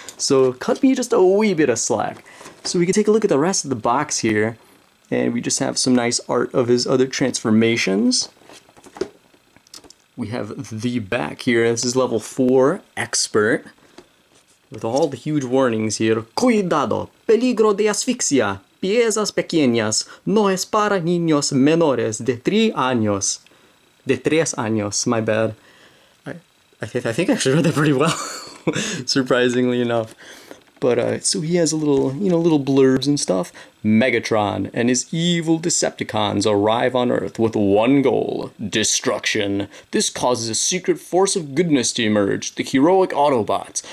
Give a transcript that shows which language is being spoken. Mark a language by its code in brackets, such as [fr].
[en] So cut me just a wee bit of slack. So we can take a look at the rest of the box here, and we just have some nice art of his other transformations. We have the back here. This is level 4, Expert, with all the huge warnings here. [es] Cuidado, peligro de asfixia, piezas pequeñas, no es para niños menores de 3 años. De 3 años, [en] my bad. I think I actually read that pretty well, surprisingly enough. But, so he has a little, little blurbs and stuff. Megatron and his evil Decepticons arrive on Earth with one goal: destruction. This causes a secret force of goodness to emerge, the heroic Autobots.